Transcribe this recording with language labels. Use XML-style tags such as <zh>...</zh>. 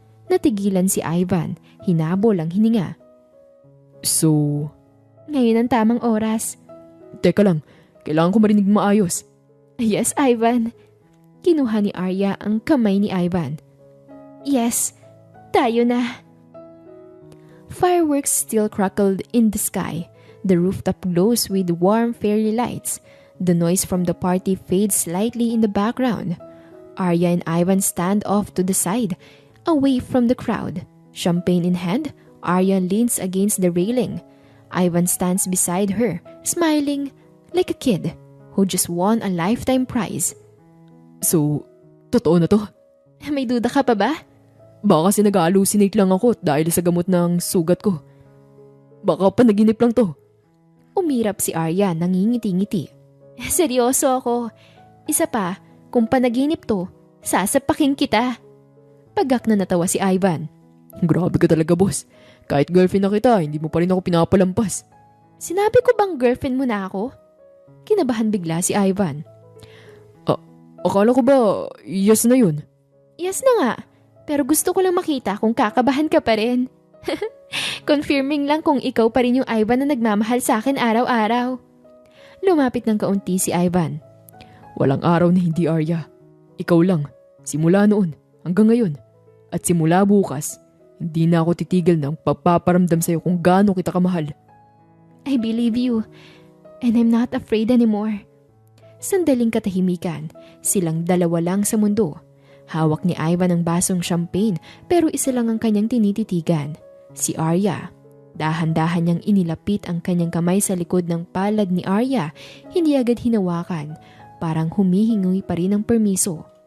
<tl>Natigilan si Ivan, hinabol ang hininga. So... Ngayon ang tamang oras. Teka lang, kailangan ko marinig maayos.</tl> <en>Yes, Ivan.</en> <tl>Kinuha ni Arya ang kamay ni Ivan. Yes, tayo na.</tl> <en>Fireworks still crackled in the sky. The rooftop glows with warm fairy lights. The noise from the party fades slightly in the background. Arya and Ivan stand off to the side, away from the crowd. Champagne in hand, Arya leans against the railing. Ivan stands beside her, smiling like a kid who just won a lifetime prize.</en> <tl>So, totoo na to? May duda ka pa ba? Baka kasi nag-hallucinate lang ako dahil sa gamot ng sugat ko. Baka panaginip lang to. Umirap si Arya nangingiti-ngiti. Seryoso ako. Isa pa, kung panaginip to, sasapakin kita. Pagak na natawa si Ivan. Grabe ka talaga, boss. Kahit girlfriend na kita, hindi mo pa rin ako pinapalampas. Sinabi ko bang girlfriend mo na ako? Kinabahan bigla si Ivan. Akala ko ba, yes na yun? Yes na nga, pero gusto ko lang makita kung kakabahan ka pa rin. Confirming lang kung ikaw pa rin yung Ivan na nagmamahal sa akin araw-araw. Lumapit ng kaunti si Ivan. Walang araw na hindi, Arya. Ikaw lang, simula noon hanggang ngayon. At simula bukas, hindi na ako titigil ng papaparamdam sa'yo kung gaano kita kamahal.</tl> <en>I believe you, and I'm not afraid anymore.</en> <tl>Sandaling katahimikan, silang dalawa lang sa mundo. Hawak ni Ivan ang basong champagne pero isa lang ang kanyang tinititigan. Si Arya. Dahan-dahan niyang inilapit ang kanyang kamay sa likod ng palad ni Arya, hindi agad hinawakan, parang humihingi pa rin ng permiso.</tl>